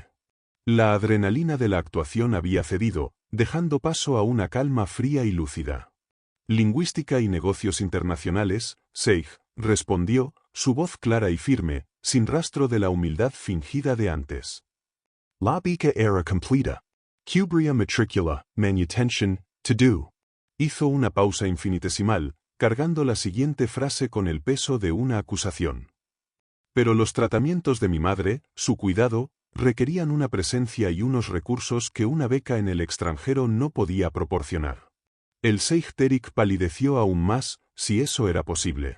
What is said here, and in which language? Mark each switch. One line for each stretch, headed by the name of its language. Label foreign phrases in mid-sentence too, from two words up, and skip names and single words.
Spanish: La adrenalina de la actuación había cedido, dejando paso a una calma fría y lúcida. Lingüística y negocios internacionales, Sheikh, respondió, su voz clara y firme, sin rastro de la humildad fingida de antes. La bica era completa. Cubria matricula, manutention, to do. Hizo una pausa infinitesimal, cargando la siguiente frase con el peso de una acusación. Pero los tratamientos de mi madre, su cuidado, requerían una presencia y unos recursos que una beca en el extranjero no podía proporcionar. El Sheikh Terik palideció aún más, si eso era posible.